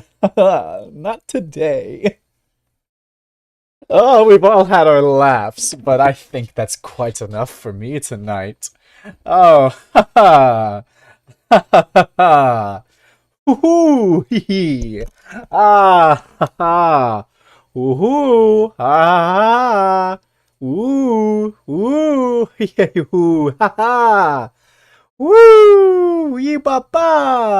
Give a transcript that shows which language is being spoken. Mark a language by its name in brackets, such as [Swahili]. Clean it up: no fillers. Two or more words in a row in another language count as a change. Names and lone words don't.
[English] Not today. Oh, we've all had our laughs, but I think that's quite enough for me tonight. Oh, ha ha. Ha ha ha. Woohoo! Hee hee. Ah, ha ha. Woohoo! Ha ha. Woo! Woo! Yay! Woo! Ha ha. Woo! Yee ba ba.